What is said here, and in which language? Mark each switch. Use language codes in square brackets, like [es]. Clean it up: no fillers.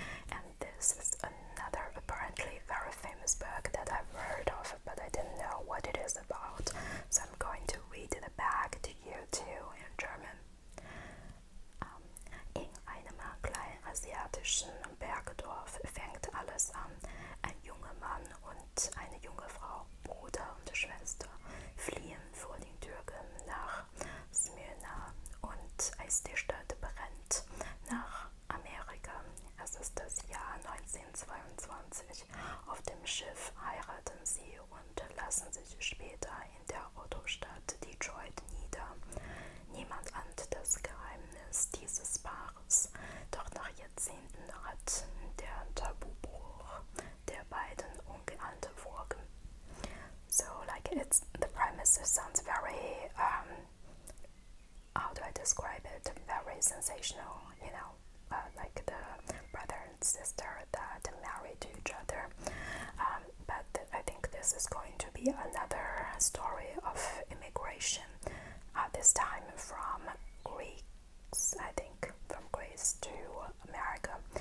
[en] And this is another apparently very famous book that I've heard of, but I didn't know what it is about. So I'm going to read the back to you too in German. [de] In einem kleinen asiatischen Bergdorf fängt alles an. Ein junger Mann und eine junge Frau, Bruder und Schwester, fliehen vor den Türken nach Smyrna, und als die Stadt brennt, nach Amerika. Es ist das Jahr 1922. Auf dem Schiff heiraten sie und lassen sich später in der Autostadt Detroit nieder. Niemand ahnt das Geheimnis dieses Paares, doch nach Jahrzehnten hat der Tabubruch der beiden ungeahnte Folgen. [en] So the premise sounds very how do I describe it? Very sensational, like the brother and sister that married to each other. But I think this is going to be another story of immigration, this time from Greece, I think, from Greece to America.